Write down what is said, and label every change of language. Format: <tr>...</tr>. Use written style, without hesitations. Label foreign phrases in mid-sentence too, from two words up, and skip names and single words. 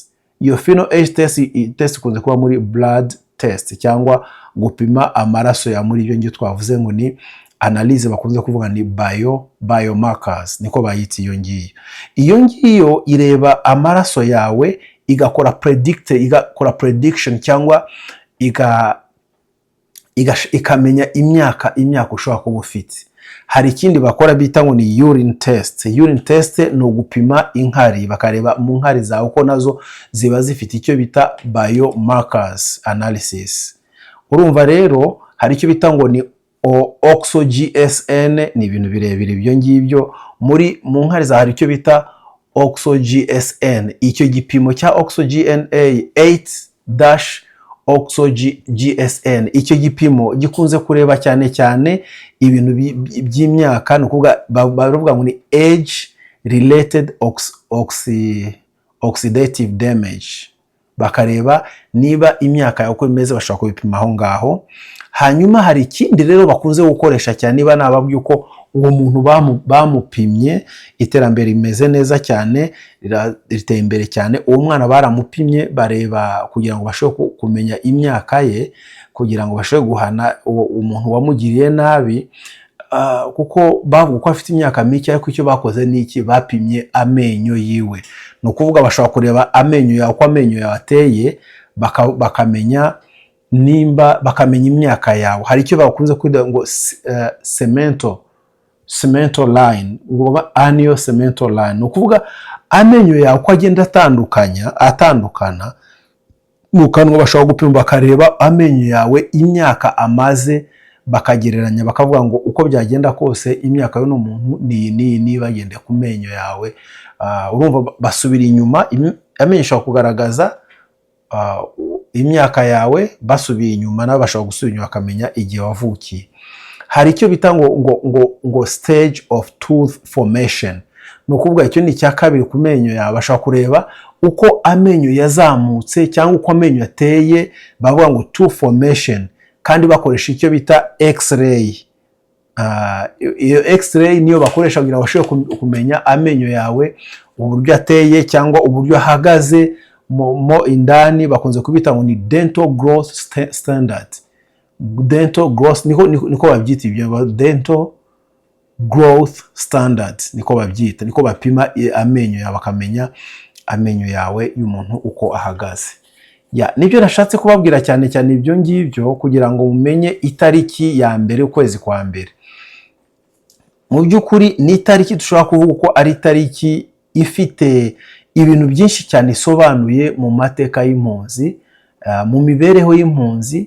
<rw>Iyo</rw> <en>pheno age test</en> <rw>ikunze kuba muri</rw> <en>blood test</en> <rw>cyangwa gupima amaraso ya muri ibyo ngibyo twavuze ngo ni analyse, bakunze kuvuga ni biomarkers, niko bayita iyo ngiyo. Iyo ngiyo ireba amaraso yawe igakora prediction cyangwa ikamenya imyaka ushobora kuba ufite. Hari ikindi bakora bita ngo ni</rw> <en>urine test. Urine test</en> <rw>ni ugupima inkari, bakareba mu nkari zawe uko nazo ziba zifite icyo bita</rw> <en>biomarkers analysis.</en> <rw>Urumva rero hari icyo bita ngo ni OxyGSN ni ibintu birebire ibyo ngibyo. Mu nkari za hari icyo bita OxyGSN, icyo gipimo cya OxyGNA 8-OxyGSN, icyo gipimo gikunze kureba cyane cyane ibintu by'imyaka, ni ukuvuga bavuga ngo ni</rw> <en>age related oxidative damage,</en> <rw>bakareba niba imyaka yawe uko imeze, bashobora kubipima aho ngaho. Hanyuma hari ikindi rero bakunze gukoresha cyane, niba nababwiye uko uwo muntu bamupimye, iterambere rimeze neza cyane, riteye imbere cyane, uwo mwana baramupimye bareba kugira ngo bashobore kumenya imyaka ye, kugira ngo bashobore guhana umuntu wamugiriye nabi, kuko bavuga ko afite imyaka mike, ariko icyo bakoze ni iki, bapimye amenyo yiwe. Ni ukuvuga bashobora kureba amenyo yawe, uko amenyo yawe ateye, bakamenya bakamenya imyaka yawe. Hari icyo bakunze kwita ngo</rw> <en>cemento line, annual cemento line.</en> <rw>Ni ukuvuga amenyo yawe uko agenda atandukana mu kanwa, bashobora gupima bakareba amenyo yawe imyaka amaze, bakagereranya bakavuga ngo uko byagenda kose imyaka y'uno muntu ni bagende ku menyo yawe. Urumva basubira inyuma, amenyo ashobora kugaragaza imyaka yawe, basubiye inyuma nabo bashobora gusubira inyuma bakamenya igihe wavukiye. Hari icyo bita ngo</rw> <en>stage of tooth formation,</en> <rw>ni ukuvuga icyo ni icya kabiri ku menyo yawe. Bashobora kureba uko amenyo yazamutse cyangwa uko amenyo yateye, bavuga ngo</rw> <en>tooth formation,</en> <rw>kandi bakoresha icyo bita x-ray. Iyo x-ray niyo bakoresha kugira ngo bashobore kumenya amenyo yawe uburyo ateye cyangwa uburyo ahagaze mo indani. Bakunze kubita ngo ni</rw> <en>dental growth standard. Dental growth</en> <rw>niko babyita, ibyo</rw> <en>dental growth standards</en> <rw>niko babyita, niko bapima amenyo yawe, bakamenya amenyo yawe y'umuntu uko ahagaze. Nibyo nashatse kubabwira cyane cyane ibyo ngibyo, kugira ngo mumenye itariki ya mbere ukwezi kwa mbere. Mu by'ukuri ni itariki dushobora kuvuga ko ari itariki ifite ibintu byinshi cyane isobanuye mu mateka y'impunzi, mu mibereho y'impunzi.</rw>